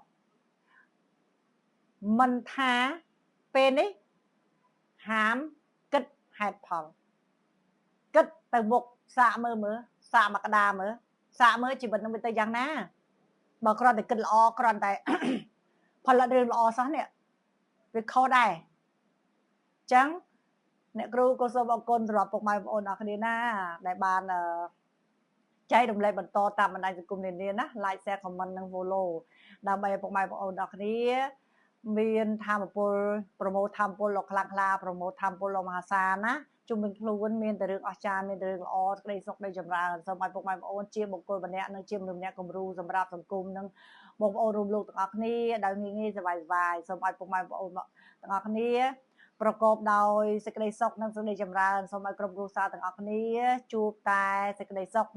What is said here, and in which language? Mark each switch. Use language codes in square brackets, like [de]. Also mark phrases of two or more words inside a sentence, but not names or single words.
[km] មិនថាពេលនេះហាមគិតហេតុផលគិតទៅមុខសាកមើលសាកមកក្តារមើលសាកមើលជីវិតនឹងវាទៅយ៉ាងណាបើគ្រាន់តែគិតល្អគ្រាន់តែផលិត រឿងល្អសោះនេះវាខុសដែរចឹងអ្នកគ្រូក៏សូមអរគុណសម្រាប់ពុកម៉ែបងប្អូនអរគ្នាណាដែលបានចែករំលែកបន្តតាម បណ្ដាញសង្គមនានាណា [en] like share comment [km] និង follow ដើម្បីឲ្យពុកម៉ែបងប្អូនអរគ្នាមានធម៌ពលប្រមូលធម៌ពលលោកខ្លាំងក្លាប្រមូលធម៌ពលលោកមហាសាណាជុំវិញខ្លួនមានតែរឿងអស្ចារ្យមានតែរឿងល្អក្តីសុខក្តីចម្រើនសូមឲ្យពុកម៉ែបងប្អូនជាបុគ្គលម្នាក់និងជាមនុស្សម្នាក់គំរូសម្រាប់សង្គមនិងបងប្អូនរួមលោកទាំងអស់គ្នាដែលងាយសប្បាយសូមឲ្យពុកម៉ែបងប្អូនទាំងអស់គ្នាប្រកបដោយសេចក្តីសុខនិងសេចក្តីចម្រើនសូមឲ្យក្រុមគ្រួសារទាំងអស់គ្នាជួបតែសេចក្តីសុខ